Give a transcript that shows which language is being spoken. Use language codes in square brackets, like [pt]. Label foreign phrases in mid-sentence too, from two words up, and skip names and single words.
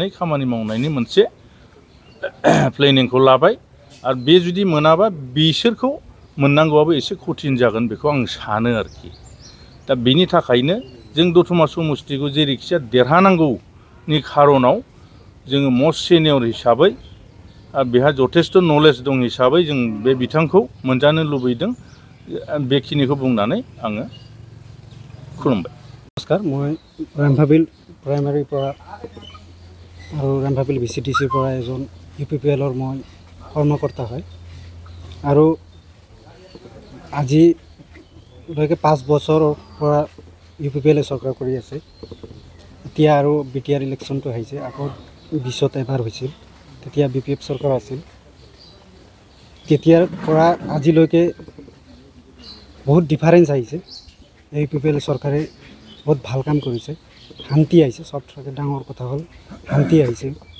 [brx] खामानि मावनायनि मोनसे प्लेनिंखौ लाबाय आरो बे जुदि मोनाबा बिसोरखौ मोननांगौआबो एसे कठिन जागोन बेखौ आं सानो आरोखि दा बेनि थाखायनो जों दतमा समष्टिखौ जेरैखिजाया देरहानांगौनि खारनाव जोङो [en] most senior [brx] हिसाबै बेहा जथेस्थ' नलेज दं हिसाबै जों बे बिथांखौ मोनजानो लुबैदों बेखिनिखौ बुंनानै आङो खुलुमबाय। [hi] नमस्कार मैं रामभाबिल प्राइमारी और रामभाबिल VCTC एजन UPPL मैं कर्मकर्ता है और [as] আজিলৈকে 5 বছৰৰ পৰা UPPL চৰকাৰ কৰি আছে এতিয়া আৰু BTR ইলেকশ্যনটো আহিছে আকৌ 20ত এবাৰ হৈছিল তেতিয়া BPF চৰকাৰ আছিল তেতিয়াৰ পৰা আজিলৈকে বহুত ডিফাৰেন্স আহিছে UPPL চৰকাৰে বহুত ভাল কাম কৰিছে শান্তি আহিছে সবথেকে ডাঙৰ কথা হ'ল শান্তি আহিছে